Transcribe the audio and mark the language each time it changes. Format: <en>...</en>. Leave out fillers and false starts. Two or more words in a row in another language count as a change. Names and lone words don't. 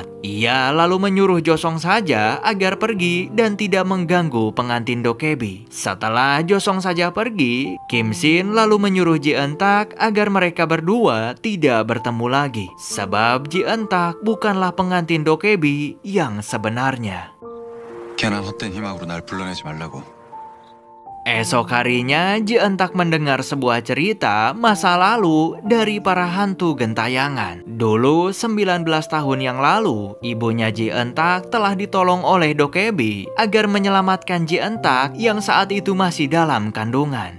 <id>Ia lalu menyuruh Josong saja agar pergi dan tidak mengganggu pengantin dokebi. Setelah Josong saja pergi, Kim Shin lalu menyuruh Ji Entak agar mereka berdua tidak bertemu lagi. Sebab Ji Entak bukanlah pengantin dokebi yang sebenarnya.</id> <ko>걔나 헛된 희망으로 날 불러내지 말라고.</ko> <id>Esok harinya Ji Entak mendengar sebuah cerita masa lalu dari para hantu gentayangan. Dulu 19 tahun yang lalu, ibunya Ji Entak telah ditolong oleh dokebi agar menyelamatkan Ji Entak yang saat itu masih dalam kandungan.</id>